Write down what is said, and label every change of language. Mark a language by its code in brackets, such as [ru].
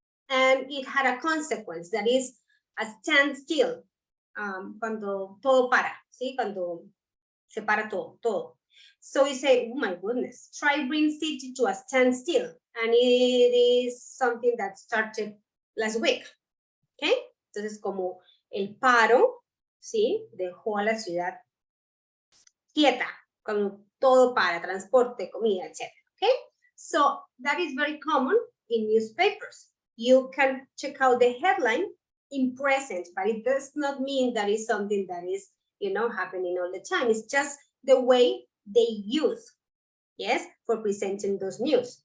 [en] And it had a consequence that is a standstill. [es] Cuando todo para, ¿sí? Cuando se para todo. [en] So we say, oh my goodness, strike brings city to a standstill. And it is something that started last week. Okay? [es] Entonces, como el paro, ¿sí? Dejó a la ciudad quieta, cuando todo para, transporte, comida, etc. [en] Okay? So that is very common in newspapers. You can check out the headline in present, but it does not mean that is something that is, you know, happening all the time. It's just the way they use, yes, for presenting those news.